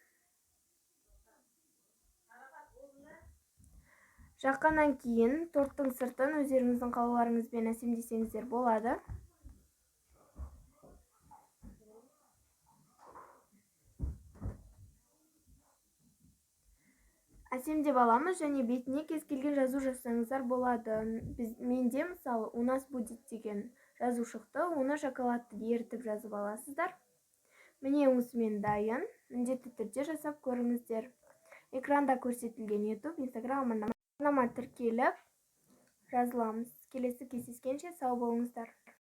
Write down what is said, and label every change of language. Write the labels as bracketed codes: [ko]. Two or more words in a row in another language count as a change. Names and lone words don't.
[kk] Жаққаннан кейін торттың сыртын өздеріңіздің қалауларыңызбен әсемдесеңіздер болады. Әсемдеп аламыз, және бетіне кез келген жазу жазсаңыздар болады. Менде мысалы [ru] у нас будет [kk] деген жазу шықты, оны шоколадты ерітіп жазып аласыздар. Міне осымен дайын, міндетті түрде жасап көріңіздер. Экранда көрсетілген YouTube, Instagram арнама тіркеліп жазыламыз. Келесі кездескенше сау болыңыздар.